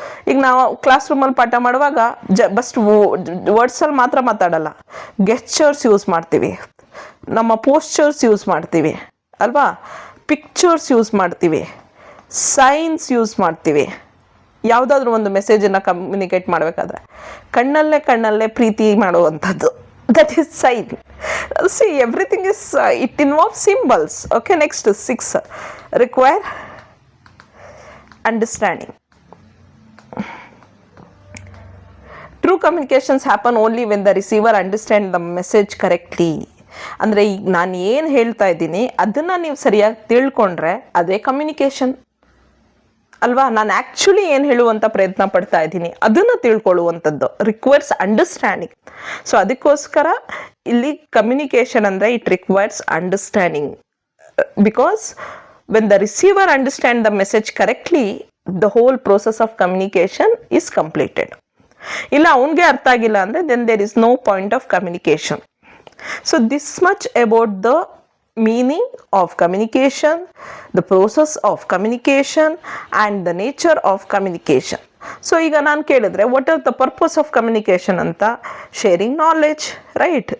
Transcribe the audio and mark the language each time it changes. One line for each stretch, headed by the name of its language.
Kannada: ಈಗ ನಾವು ಕ್ಲಾಸ್ ರೂಮಲ್ಲಿ ಪಾಠ ಮಾಡುವಾಗ ಬಸ್ಟ್ ವರ್ಡ್ಸಲ್ಲಿ ಮಾತ್ರ ಮಾತಾಡಲ್ಲ, ಗೆಸ್ಚರ್ಸ್ ಯೂಸ್ ಮಾಡ್ತೀವಿ, ನಮ್ಮ ಪೋಸ್ಚರ್ಸ್ ಯೂಸ್ ಮಾಡ್ತೀವಿ ಅಲ್ವಾ? ಪಿಕ್ಚರ್ಸ್ ಯೂಸ್ ಮಾಡ್ತೀವಿ, ಸೈನ್ಸ್ ಯೂಸ್ ಮಾಡ್ತೀವಿ. ಯಾವುದಾದ್ರೂ ಒಂದು ಮೆಸೇಜನ್ನು ಕಮ್ಯುನಿಕೇಟ್ ಮಾಡಬೇಕಾದ್ರೆ ಕಣ್ಣಲ್ಲೇ ಪ್ರೀತಿ ಮಾಡುವಂಥದ್ದು,
English: That is sign. See, everything is it involves symbols. Okay, next 6, require understanding. True communications happen only when the receiver understands the message correctly.
Kannada: ಅಂದರೆ ಈಗ ನಾನು ಏನು ಹೇಳ್ತಾ ಇದ್ದೀನಿ ಅದನ್ನು ನೀವು ಸರಿಯಾಗಿ ತಿಳ್ಕೊಂಡ್ರೆ ಅದೇ ಕಮ್ಯುನಿಕೇಷನ್ ಅಲ್ವಾ? ನಾನು ಆ್ಯಕ್ಚುಲಿ ಏನು ಹೇಳುವಂಥ ಪ್ರಯತ್ನ ಪಡ್ತಾ ಇದ್ದೀನಿ ಅದನ್ನು ತಿಳ್ಕೊಳ್ಳುವಂಥದ್ದು ರಿಕ್ವೈರ್ಸ್ ಅಂಡರ್ಸ್ಟ್ಯಾಂಡಿಂಗ್. ಸೊ ಅದಕ್ಕೋಸ್ಕರ ಇಲ್ಲಿ ಕಮ್ಯುನಿಕೇಷನ್ ಅಂದರೆ
English: It requires understanding. Because when the receiver understand the message correctly, the whole process of communication is completed.
Kannada: ಇಲ್ಲ ಅವನಿಗೆ ಅರ್ಥ ಆಗಿಲ್ಲ ಅಂದರೆ
English: Then there is no point of communication. So this much about the meaning of communication, the process of communication and the nature of communication. ಸೊ
Kannada: ಈಗ ನಾನು ಕೇಳಿದ್ರೆ
English: What are the purpose of communication ಅಂತ, sharing knowledge, right?